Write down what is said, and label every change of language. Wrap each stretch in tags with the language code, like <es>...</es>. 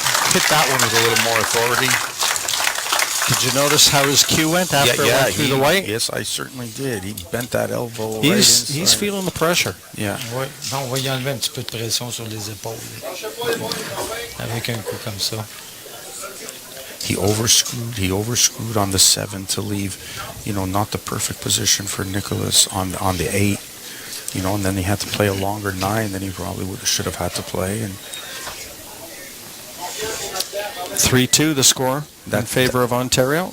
<en>Hit that one with a little more authority. Did you notice how his cue went after it went through the white? Yes, I certainly did. He bent that elbow He's feeling the pressure. Yeah.</en> <fr>Oui, on va y enlever un petit peu de pression sur les épaules. Avec un coup comme ça.</fr> <en>He overscrewed on the 7 to leave, not the perfect position for Nicolas on the 8. And then he had to play a longer 9 than he probably should have had to play. And 3-2 the score in favor of Ontario.</en>